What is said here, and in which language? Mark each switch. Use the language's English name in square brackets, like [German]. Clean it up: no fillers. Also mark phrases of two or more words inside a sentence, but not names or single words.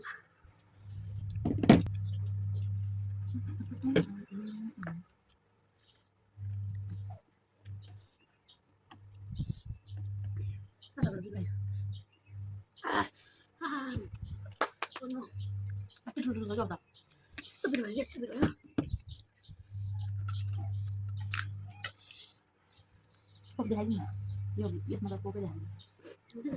[English] Oh no. [Nepali] कति ठुलो छ क्या [Indonesian] Itu benar ya, itu benar. [Nepali] कोक देखाइदिनु यो यसमा त कोकै देखाइदिनु